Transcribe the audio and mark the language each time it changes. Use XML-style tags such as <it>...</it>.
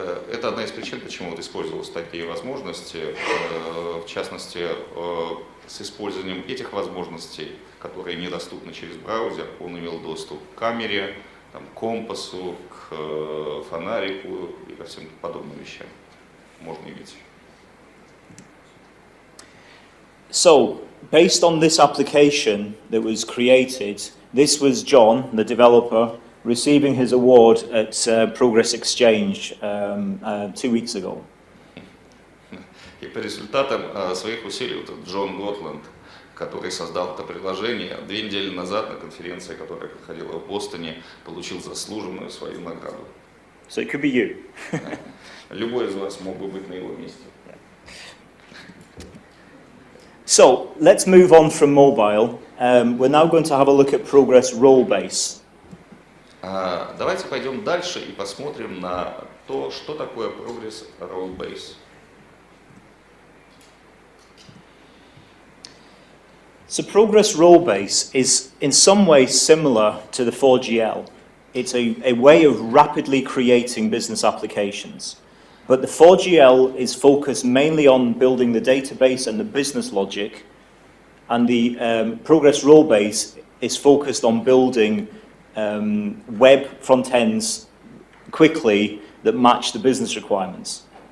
<ru>Это одна из причин, почему вот использовались такие возможности, в частности, с использованием этих возможностей, которые недоступны через браузер, он имел доступ к камере, к компасу, к фонарику и ко всем подобным вещам. Можно иметь.</ru> <en>So, based on this application that was created, this was John, the developer, receiving his award at Progress Exchange 2 weeks ago.</en> <ru>И по результатам своих усилий вот Джон Готланд, который создал это приложение, 2 недели назад на конференции, которая проходила в Бостоне, получил заслуженную свою награду.</ru> <en>So it could be you.</en> <ru>Любой из вас мог бы быть на его месте.</ru> <en>So let's move on from mobile. We're now going to have a look at Progress Rollbase.</en> <ru>Давайте пойдем дальше и посмотрим на то, что такое Progress Rollbase.</ru> <en>So Progress Rollbase is in some ways similar to the 4GL. It's a way of rapidly creating business applications. But the 4GL is focused mainly on building the database and the business logic, and the Progress Rollbase is focused on building web front ends quickly that match the business requirements.</en>